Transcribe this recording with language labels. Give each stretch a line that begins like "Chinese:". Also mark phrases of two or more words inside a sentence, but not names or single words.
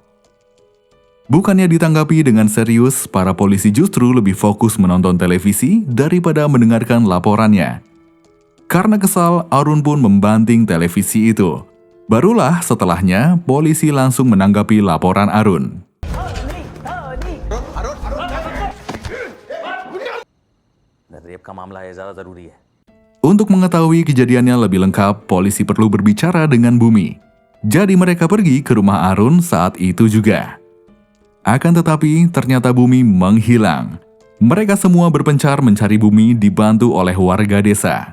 Indonesian: Bukannya ditanggapi dengan serius, para polisi justru lebih fokus menonton televisi daripada mendengarkan laporannya. Karena kesal, Arun pun membanting televisi itu. Barulah setelahnya, polisi langsung menanggapi laporan Arun.
Hindi: रेप का मामला है ज्यादा जरूरी है
Indonesian: Untuk mengetahui kejadiannya lebih lengkap, polisi perlu berbicara dengan Bumi. Jadi mereka pergi ke rumah Arun saat itu juga. Akan tetapi, ternyata Bumi menghilang. Mereka semua berpencar mencari Bumi dibantu oleh warga desa.